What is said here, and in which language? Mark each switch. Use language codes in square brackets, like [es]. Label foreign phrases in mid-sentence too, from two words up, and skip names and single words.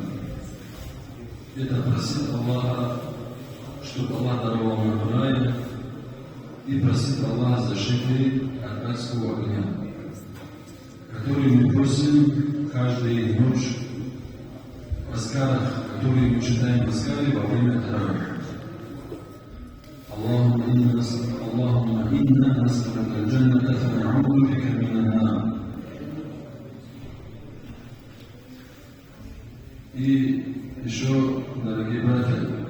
[ru] Это просить Аллаха, чтобы Аллах даровал нам рай, и просить Аллаха защиты от адского огня, который мы просим каждую ночь в аскарах, которые мы читаем в аскаре во время таравих. [ar] اللهم إنا نسألك الجنة ونعوذ بك من النار. [ru] И еще, дорогие братья,